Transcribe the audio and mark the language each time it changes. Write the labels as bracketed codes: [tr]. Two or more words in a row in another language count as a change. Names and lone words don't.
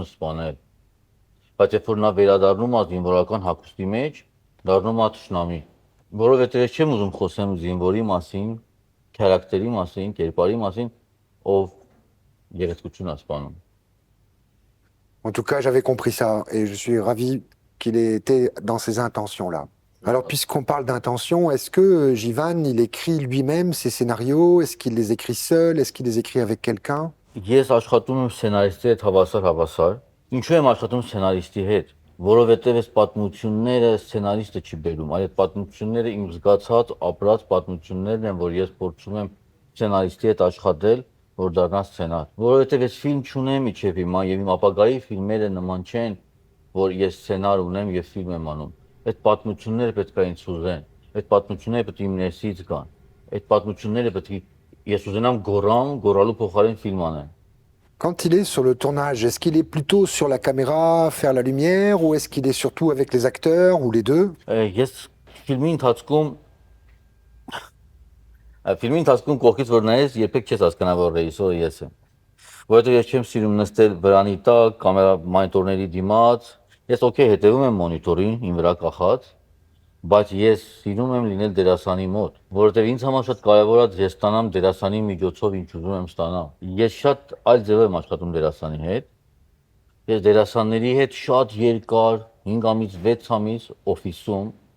[hy] սպանել, բայց երբ որ նա վերադառնում է զինվորական հագուստի մեջ, դառնում է թշնամի, որովհետեւ ես չեմ ուզում խոսեմ զինվորի մասին, քարակտերի մասին, կերպարի մասին, ով գեղեցկություն է սպանում։ [fr] En tout cas, j'avais compris ça et je suis ravi qu'il ait été dans ces intentions-là. Alors, puisqu'on parle d'intention, est-ce que Jivan, il écrit lui-même ses scénarios? Est-ce qu'il les écrit seul? Est-ce qu'il les écrit avec quelqu'un? [hy] Ես աշխատում եմ սցենարիստի հետ հավասար։ Ինչու եմ աշխատում սցենարիստի հետ? Որովհետև այս պատմությունները սցենարիստը չի բերում, այլ այդ պատմությունները իմ զգացած, ապրած պատմություններն են, որ ես փորձում եմ սցենարիստի հետ աշխատել, որ դառնա սցենար։ Որովհետև ես ֆիլմ չունեմ իջև հիմա եւ իմ ապագայի ֆիլմերը նման չեն, որ ես սցենար ունեմ եւ ֆիլմ եմ անում։ Այդ պատմությունները պետք է ինձ ուզեն։ Այդ պատմությունները պետք է իմ ներսից գան։ Այդ պատմությունները պետք է ես ուզենամ գոռամ, գոռալու փոխարեն ֆիլմ անեմ։ [fr] Quand il est sur le tournage, est-ce qu'il est plutôt sur la caméra, faire la lumière, ou est-ce qu'il est surtout avec les acteurs, ou les deux? [hy] Ես ֆիլմի ընթացքում կողքից որ նայես, երբեք չես հասկանա, որ ռեժիսորը ես եմ։ Որովհետև ես չեմ սիրում նստել վրանի տակ, կամերա մոնիտորների դիմաց։ Ես օքեյ հետևում եմ մոնիտորին, իմ վրա կախած, բայց ես սիրում եմ լինել դերասանի մոտ, որովհետև ինձ համար շատ կարևոր է ես ստանամ դերասանի միջոցով ինչ ուզում եմ ստանալ։ Ես շատ այլ ձև եմ աշխատում դերասանի հետ։ Ես դերասանների հետ շատ երկար 5 ամիս, 6 ամիս օֆիսում,